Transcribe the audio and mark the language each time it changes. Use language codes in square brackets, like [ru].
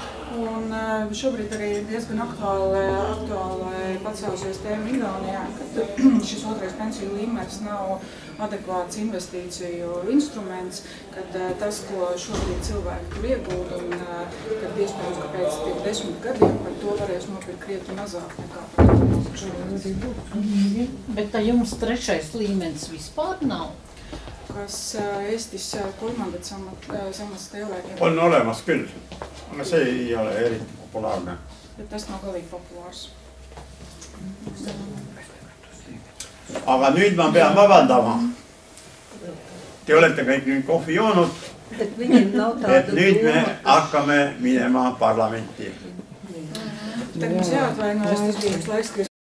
[lv] Un šobrīd arī diezgan aktuāli pacēlusies tēma Igaunijā, kad šis otrais pensiju līmenis nav adekvāts investīciju instruments, kad tas, ko šobrīd cilvēki tur iegūda, un kad iespējams, ka pēc 10 gadiem par to varēs nopirkt krietni mazāk nekā par to. Bet tā jums trešais līmenis vispār nav? [et] Kas Eestis kolmandat sammast ei olegi? On olemas küll, aga see ei ole eriti populaarne. [lv] Et tas nav galīgi populārs. [et] Aga nüüd ma pean vabandama. Te olete kõik nüüd kohvi joonud, et nüüd me hakkame minema parlamenti. [lv] Tagad mums jāatvainojas, tas bija laiks,